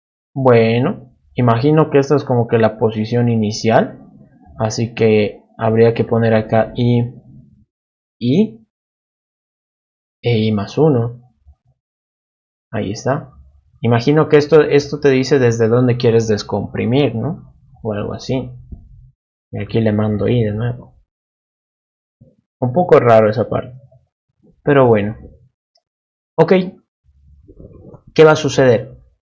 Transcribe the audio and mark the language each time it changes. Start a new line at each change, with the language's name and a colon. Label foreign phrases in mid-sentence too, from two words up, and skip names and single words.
Spanish: Bueno, imagino que esta es como que la posición inicial, así que habría que poner acá i e i más 1. Ahí está. Imagino que esto te dice desde dónde quieres descomprimir, ¿no? O algo así. Y aquí le mando i de nuevo. Un poco raro esa parte. Pero bueno. Ok. ¿Qué va a suceder?